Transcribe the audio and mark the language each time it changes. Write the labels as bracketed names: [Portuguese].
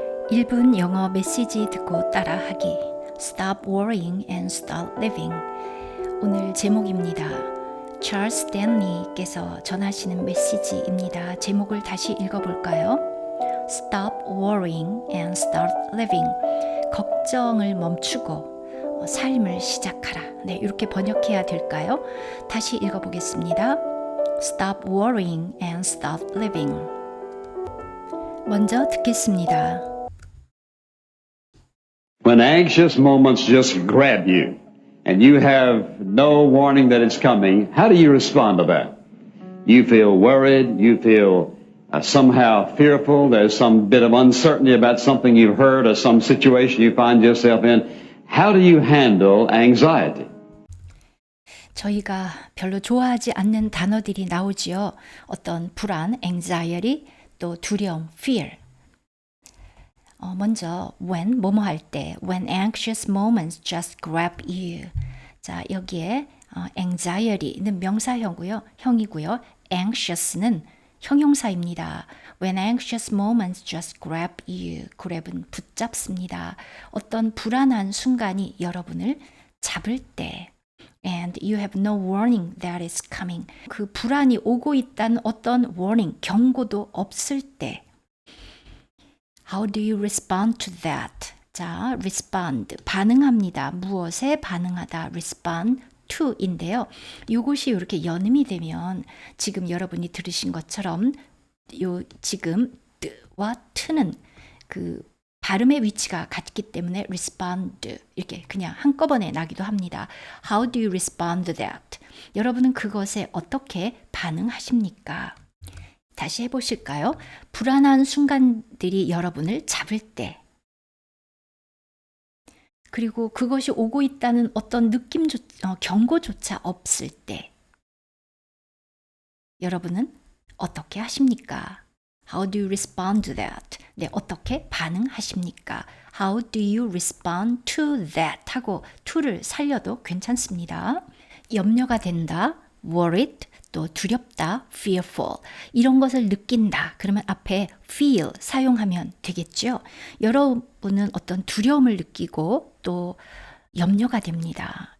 [Korean] 1분 영어 메시지 듣고 따라하기. [English] Stop worrying and start living. [Korean] 오늘 제목입니다. 찰스 스탠리께서 전하시는 메시지입니다. 제목을 다시 읽어볼까요? [English] Stop worrying and start living. [Korean] 걱정을 멈추고 삶을 시작하라. 네, 이렇게 번역해야 될까요? 다시 읽어보겠습니다. Stop worrying and start living. 먼저 듣겠습니다. [English] When anxious moments just grab you and you have no warning that it's coming, how do you respond to that? You feel worried, you feel somehow fearful, there's some bit of uncertainty about something you've heard or some situation you find yourself in. How do you handle anxiety? [Korean] 저희가 별로 좋아하지 않는 단어들이 나오지요. 어떤 불안, anxiety, 또 두려움, fear. 먼저 [English] when [Korean] 뭐뭐 할 때 [English] when anxious moments just grab you. [Korean] 자, 여기에 anxiety는 명사형이고요. anxious는 형용사입니다. [English] When anxious moments just grab you. [Korean] grab은 붙잡습니다. 어떤 불안한 순간이 여러분을 잡을 때 [English] and you have no warning that is coming. [Korean] 그 불안이 오고 있다는 어떤 warning, 경고도 없을 때 [English] How do you respond to that? [Korean] 자, respond, 반응합니다. 무엇에 반응하다, respond to인데요. 이것이 이렇게 연음이 되면 지금 여러분이 들으신 것처럼 지금 와 t는 그 발음의 위치가 같기 때문에 respond 이렇게 그냥 한꺼번에 나기도 합니다. [English] How do you respond to that? [Korean] 여러분은 그것에 어떻게 반응하십니까? 다시 해보실까요? 불안한 순간들이 여러분을 잡을 때 그리고 그것이 오고 있다는 어떤 경고조차 없을 때 여러분은 어떻게 하십니까? [English] How do you respond to that? [Korean] 네, 어떻게 반응하십니까? [English] How do you respond to that? [Korean] 하고 to를 살려도 괜찮습니다. 염려가 된다, worried, 또 두렵다, fearful. 이런 것을 느낀다. 그러면 앞에 feel 사용하면 되겠죠. 여러분은 어떤 두려움을 느끼고 또 염려가 됩니다.